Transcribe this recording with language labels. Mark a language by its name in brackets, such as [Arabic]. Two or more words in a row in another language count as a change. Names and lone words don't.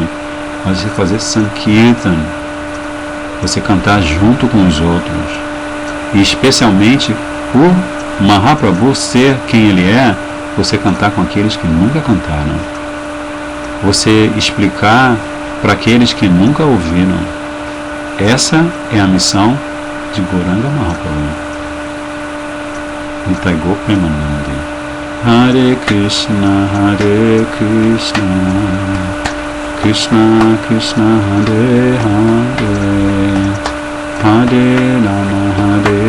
[Portuguese] Mas você fazer Sankirtan, você cantar junto com os outros. E especialmente por Mahaprabhu ser quem ele é, você cantar com aqueles que nunca cantaram. Você explicar para aqueles que nunca ouviram. Essa é a missão de Gauranga Mahaprabhu. [Bangla] নিতাইগো প্রেমানন্দী. [Sanskrit] हरे कृष्ण, कृष्ण कृष्ण, हरे हरे, हरे राम,